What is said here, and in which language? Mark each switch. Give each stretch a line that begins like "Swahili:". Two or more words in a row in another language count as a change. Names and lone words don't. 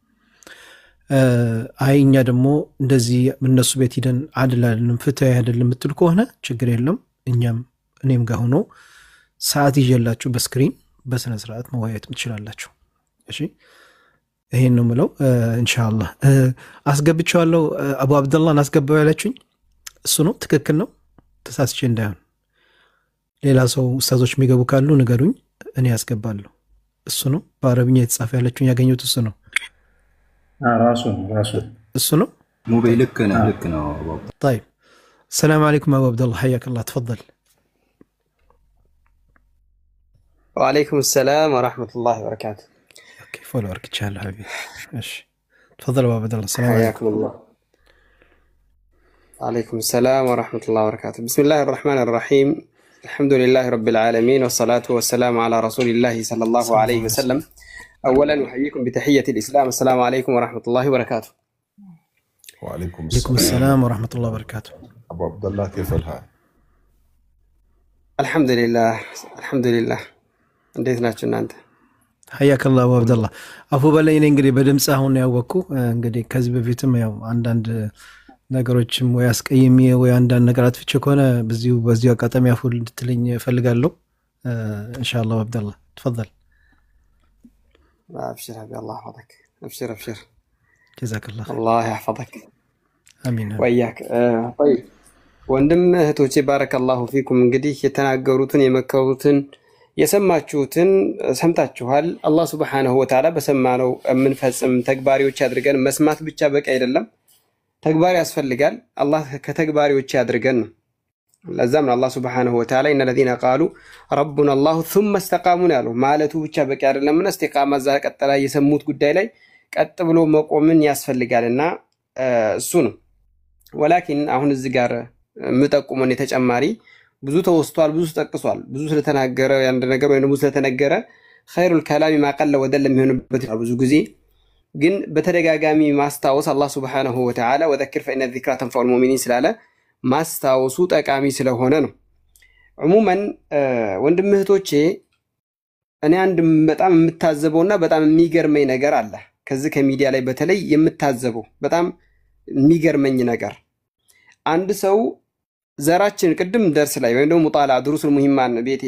Amharic: አይ እኛ ደግሞ እንደዚህ እነሱ ቤት ሄደን አይደለም ፍትሃዊ አይደለም የምትል ከሆነ ችግር የለም። እኔም ጋር ሆኖ ሰዓት ይዤላችሁ በስክሪን በስነ ስርዓት መወያየት ትችላላችሁ። እሺ ይሄን ነው የምለው። ኢንሻአላህ አስገብቻለሁ። አቡ አብደላህን አስገባው ያላችሁኝ እሱ ነው፣ ትክክል ነው። ተሳስቼ እንዳይሆን ሌላ ሰው ኡስታዞች የሚገቡ ካሉ ንገሩኝ፣ እኔ ያስገባለሁ። እሱ ነው በአረብኛ የተጻፈ ያላችሁኝ ያገኙት እሱ ነው። ራሱ እሱ ነው። ሙቤ ልክ ነው።
Arabic: طيب السلام عليكم ابو عبد الله حياك الله تفضل. وعليكم السلام ورحمة الله وبركاته. اوكي فولو ورك تشال حبيبي. ماشي تفضل ابو عبد الله. السلام عليكم. حياكم الله. وعليكم السلام ورحمة الله وبركاته. بسم الله الرحمن الرحيم. الحمد لله رب العالمين والصلاة والسلام على رسول الله صلى الله عليه وسلم. أولا أحييكم بتحية الإسلام. السلام عليكم ورحمة الله وبركاته. وعليكم السلام ورحمة الله وبركاته. أبو عبد الله كيف الحال؟ الحمد لله
Amharic: እንዴት ናችሁ እናንተ?
Arabic: حياك الله ابو عبد الله.
Amharic: አፉ በላይ እኔ እንግዲህ በድምጽ አሁን ያወቅኩ እንግዲህ ከዚህ በፊትም ያው አንዳንድ ነገሮችም ወይ አስቀይሜ ወይ አንዳንድ ነገር አጥፍቼ ከሆነ በዚሁ አጋጣሚ አፉ እንድትለኝ እፈልጋለሁ። ኢንሻአላህ አብዱ አላህ تفضل.
Arabic: ابشر حبيبي الله يحفظك. ابشر جزاك الله خير. الله يحفظك. امين وياك. طيب
Amharic: ወንድም እህቶቼ
Arabic: بارك الله فيكم።
Amharic: እንግዲህ የተናገሩትን የመከሩትን የሰማችሁትን ሰምታችኋል። አላህ
Arabic: سبحانه وتعالى
Amharic: በሰማነው የምንፈጽም ተግባሪዎች ያድርገን። መስማት ብቻ በቂ አይደለም፣ ተግባር ያስፈልጋል። አላህ ከተግባሪዎች ያድርገን። ለዛም ነው አላህ
Arabic: سبحانه وتعالى إن الذين قالوا ربنا الله ثم استقاموا
Amharic: ያለው ማለቱ ብቻ በቂ አይደለም። እስቲቃማ ዛ ቀጥላ የሰሙት ጉዳይ ላይ ቀጥ ብሎ መቆምን ያስፈልጋልና እሱ ነው። ወላኪን አሁን እዚህ ጋር ምጠቁመን የተጨማሪ ብዙ ተወስቷል፣ ብዙ ተጠቅሷል። ብዙ ስለተናገረ አንድ ነገር ወይ ደግሞ ስለተነገረ
Arabic: خير الكلام ما قل ودل
Amharic: የሚሆንበት ብዙ ጊዜ ግን በተደጋጋሚ ማስታወስ አላህ
Arabic: سبحانه وتعالى وذكر فإن الذكرى تنفع المؤمنين
Amharic: ስላለ ማስታወሱ ጠቃሚ ስለሆነ ነው። عموما ወንድም እህቶቼ እኔ አንድ በጣም የምታዘበውና በጣም የሚገርመኝ ነገር አለ። ከዚህ ከሚዲያ ላይ በተለይ የምታዘበው በጣም የሚገርመኝ ነገር አንድ ሰው ዘራችን ቅድም ደርስ ላይ ወይም ደግሞ ሙጣላ ድሩስ ሙሂማን ቤቴ